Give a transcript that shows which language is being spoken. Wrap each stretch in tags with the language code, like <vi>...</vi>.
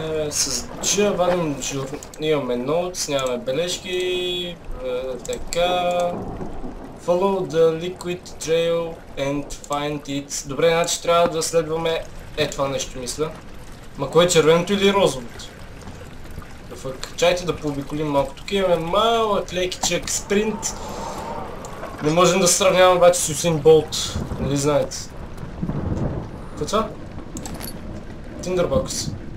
<bg>С G вадим имаме ноутс, нямаме бележки. Така.</bg> <en>Follow the liquid trail and find it.</en> <bg>Добре, значи трябва да следваме това нещо, мисля. Ма кое е червеното или розовото? Чайте да пообиколим малко. Тук имаме малък лекичък спринт. Не можем да сравняваме обаче с Усейн Болт. Нали знаете? Какво е това? Tinderbox.</bg>